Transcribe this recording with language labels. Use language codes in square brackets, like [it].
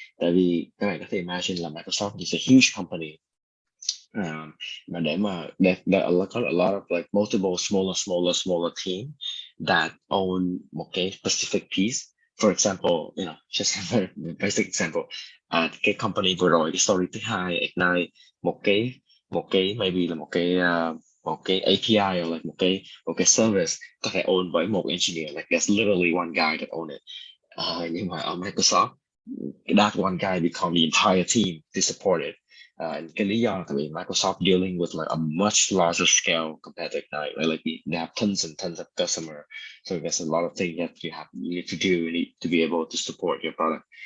[vi] Tại vì các bạn có thể [en] imagine là Microsoft is a huge company. [vi] Mà để mà có [en] a lot of like multiple smaller team that own [vi] một cái [en] specific piece. For example, just a very basic example. [vi] Cái company vừa rồi, cái story thứ hai, Ignite, một cái maybe là một cái API [en] or like [vi] một cái service có thể own bởi một engineer. [en] Like there's literally one guy that own it. [vi] Nhưng mà ở [en] Microsoft, that one guy become the entire team to support it. And [vi] cái lý do là tại vì [en] Microsoft dealing with like a much larger scale compared to Ignite, right? Like they have tons and tons of customer, so there's a lot of things that you need to do, you need to be able to support your product.